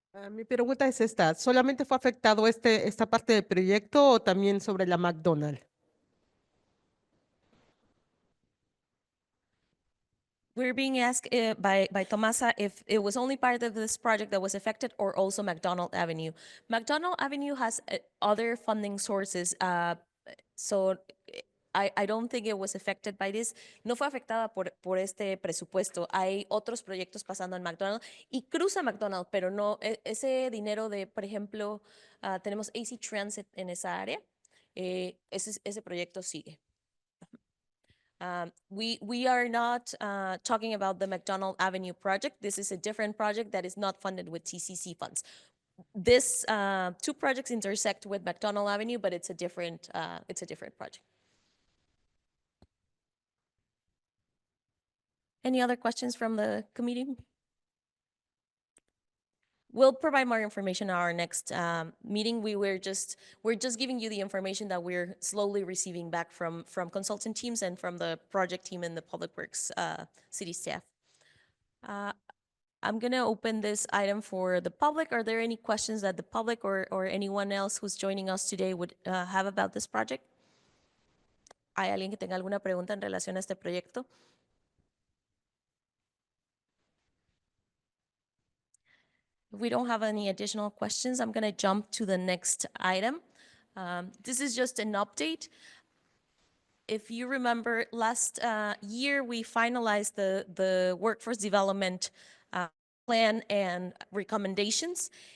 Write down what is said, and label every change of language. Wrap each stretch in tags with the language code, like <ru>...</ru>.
<es>Mi pregunta es esta, ¿solamente fue afectado esta parte del proyecto o también sobre la McDonald's?</es> <en>We're being asked by Tomasa if it was only part of this project that was affected or also McDonald Avenue. McDonald Avenue has other funding sources. So I don't think it was affected by this.</en> <es>No fue afectada por este presupuesto. Hay otros proyectos pasando en McDonald's y cruza McDonald's, pero no, ese dinero de, por ejemplo, tenemos AC Transit en esa área, ese proyecto sigue.</es> <en>We are not talking about the McDonald Avenue project. This is a different project that is not funded with TCC funds. This two projects intersect with McDonald Avenue, but it's a different project. Any other questions from the committee? We'll provide more information at our next meeting. We're just giving you the information that we're slowly receiving back from consultant teams and from the project team and the Public Works city staff. I'm gonna open this item for the public. Are there any questions that the public or anyone else who's joining us today would have about this project?</en> <es>¿Hay alguien que tenga alguna pregunta en relación a este proyecto?</es> <en>If we don't have any additional questions, I'm going to jump to the next item. This is just an update. If you remember, last year we finalized the workforce development plan and recommendations.</en>